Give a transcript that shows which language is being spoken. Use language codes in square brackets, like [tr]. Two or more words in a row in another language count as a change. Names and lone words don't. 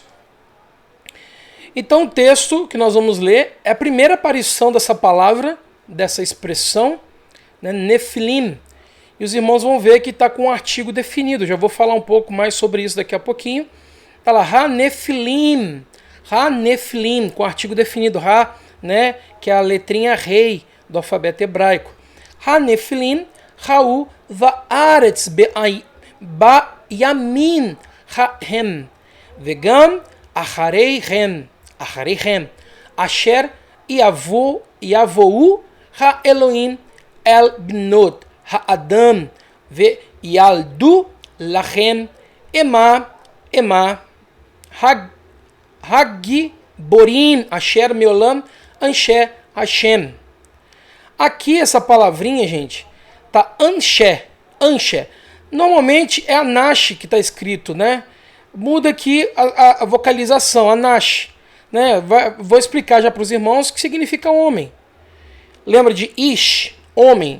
[pt] Então o texto que nós vamos ler é a primeira aparição dessa palavra, dessa expressão, né, Nefilim. E os irmãos vão ver que está com um artigo definido. Já vou falar um pouco mais sobre isso daqui a pouquinho. Está lá, Ha-Nefilim. Ha-Nefilim, com artigo definido. Ha, né, que é a letrinha rei do alfabeto hebraico. Ha-Nefilim, [he] היו בארץ בימים ההם, וגם אחריהם, אשר יבואו האלהים אל בנות האדם, וילדו לכם המה הגבורים אשר מעולם אנשי השם. [pt] Aqui essa palavrinha, gente, tá Anshe. Normalmente é Anash que está escrito, né? Muda aqui a vocalização, Anash. Né? Vou explicar já para os irmãos o que significa homem. Lembra de Ish, homem.